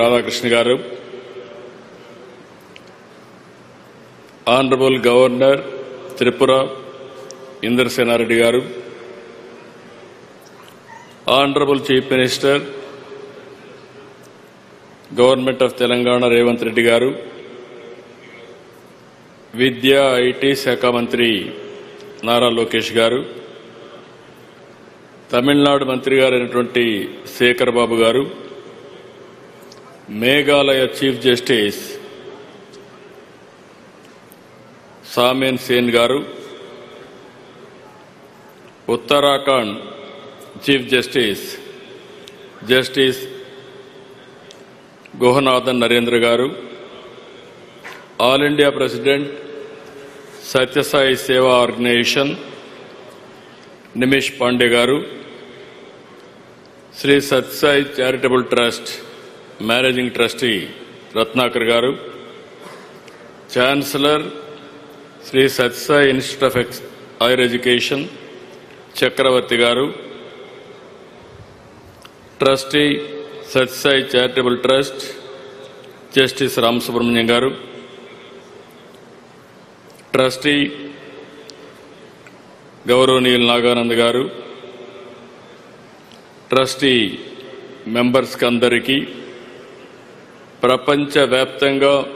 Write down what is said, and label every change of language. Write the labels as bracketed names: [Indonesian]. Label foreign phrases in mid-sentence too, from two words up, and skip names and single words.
[English] Radhakrishna Garu, Honorable Governor, Tripura, Indra Senaredi Garu, Honorable Chief Minister, Government of Telangana, Revanth Reddy Garu, [Telugu] విద్యా ఐటీ శాఖ మంత్రి, [English] Nara Lokesh Garu, Tamil Nadu [Telugu] మంత్రి గారు [English] Shekhar Babu Garu, Meghalaya Chief Justice Samen Sen Garu, Uttarakhand Chief Justice Gohanathan Narendra Garu, All India President Satya Sai Seva Organization Nimish Pandey Garu, Sri Satya Sai Charitable Trust Managing Trustee Ratnakar Garu, Chancellor Sri Satya Sai Institute of Higher Education Chakravarti Garu, Trustee Satya Sai Charitable Trust Justice Ram Subramanian Garu, Trustee Gauravniyal Naganand Garu, Trustee Members Kandariki, [Telugu] ప్రపంచ వ్యాప్తంగా